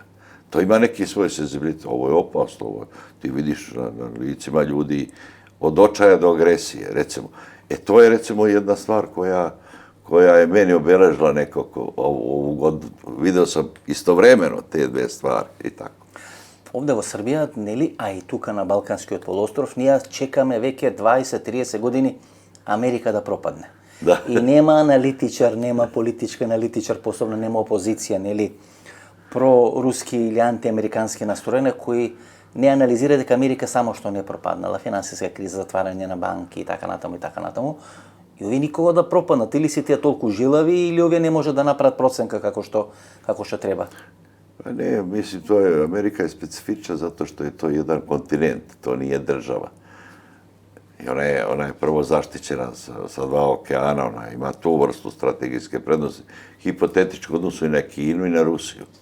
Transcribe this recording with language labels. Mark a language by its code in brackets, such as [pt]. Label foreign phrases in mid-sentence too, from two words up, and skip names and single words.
[sr] To ima neki svoj senzibilitet, ovo je opasno, ti vidiš na licima ljudi od očaja do agresije, recimo. To je recimo jedna stvar koja je meni obeležila nekako ovu godinu. Video sam istovremeno te dve stvari i tako. [mk] Ovde во Србија, нели, а и тука на Балканскиот полуостров, ние чекаме веќе 20-30 години Америка да пропадне. Да. И нема аналитичар, нема политички аналитичар, посебно нема опозиција, нели, проруски или антиамерикански настроени, кои не анализира дека Америка само што не пропаднала, финансиска криза, затварање на банки и така натаму и така натаму. И овие никога да пропаднат, или си тие толку жилави, или овие не може да направат проценка како што треба. [sr] Ne, mislim, Amerika je specifična zato što je to jedan kontinent, to nije država. I ona je prvo zaštićena sa dva okeana, ona ima tu vrstu strategijske prednosti, hipotetičko odnosu i na Kinu i na Rusiju.